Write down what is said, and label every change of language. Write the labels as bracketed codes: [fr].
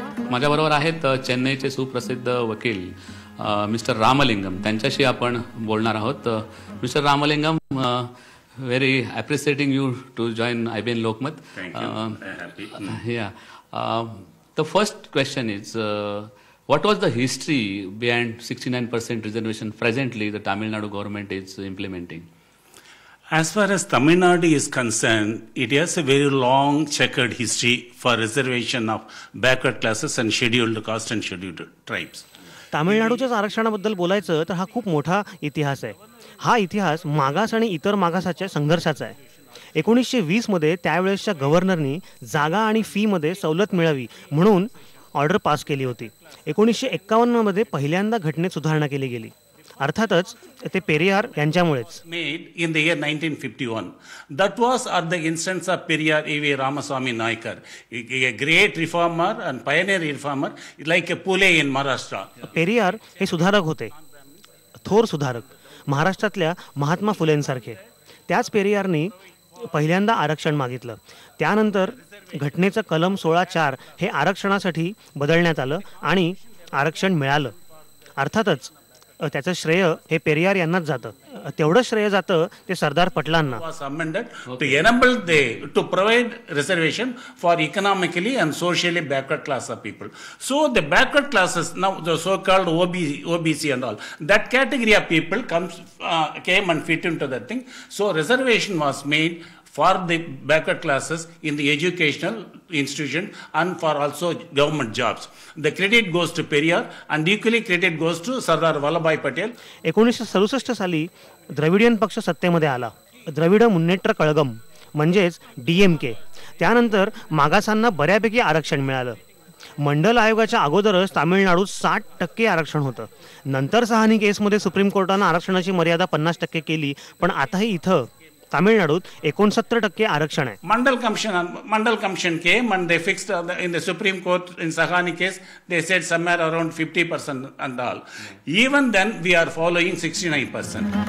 [mr] माझ्याबरोबर आहेत चेन्नईचे सुप्रसिद्ध वकील मिस्टर रामलिंगम, त्यांच्याशी आपण बोलणार आहोत। [en] Mister Ramalingam, very appreciating you to join IBN Lokmat. Thank you. Happy. Yeah. The first question is, what was the history behind 69% reservation presently the Tamil Nadu government is implementing? As far as Tamil Nadu is concerned, it has a very long checkered history for reservation of backward classes and scheduled caste and scheduled tribes. [mr] तामिळनाडूच्या आरक्षणाबद्दल बोलायचं तर हा खूप मोठा इतिहास आहे। हा इतिहास मागास आणि इतर मागासाच्या संघर्षाचा आहे। 1920 मध्ये त्यावेळेसच्या गव्हर्नरनी जागा आणि फीमध्ये सवलत मिळावी म्हणून ऑर्डर पास केली होती। 1951 मध्ये पहिल्यांदा घटनेत सुधारणा केली गेली, अर्थातच ते पेरियार यांच्यामुळेच। [en] Made in the year 1951. That was at the instance of Periyar E.V. Ramaswamy Naikar, a great reformer and pioneer reformer, like a Pule in Maharashtra. [mr] Periyar हे सुधारक होते, थोर सुधारक, महाराष्ट्रातल्या महात्मा फुलेंसारखे। त्याच पेरियारनी पहिल्यांदा आरक्षण मागितलं, त्यानंतर घटनेचं कलम 16(4) हे आरक्षणासाठी बदलण्यात आलं आणि आरक्षण मिळालं। अर्थातच त्याचं श्रेय हे पेरियार यांनाच जातं. तेवढं श्रेय जातं ते सरदार पटलांना. [en] Was amended to enable to provide reservation for economically and socially backward class of people. So the backward classes, now the so-called OBC and all, that category of people came and fit into that thing. So reservation was made for the backward classes in the educational institution and for also government jobs. The credit goes to Periyar and equally credit goes to Sardar Vallabhbhai Patel. [mr] 1967 साली Dravidian पक्ष सत्तेमध्ये आला. द्रविड मुन्नेट्र कळगम म्हणजेच DMK. त्यानंतर मागासांना बऱ्यापैकी आरक्षण मिळालं. मंडल आयोगाच्या अगोदरच तामिळनाडूत 60% आरक्षण होतं. नंतर सहानी केसमध्ये सुप्रीम कोर्टानं आरक्षणाची मर्यादा 50% केली, पण आताही इथं तामिळनाडूत 69% आरक्षण आहे. [en] Mandal Commission came and they fixed in the Supreme Court in Sahani case, they said somewhere around 50% and all. Even then we are following 69%.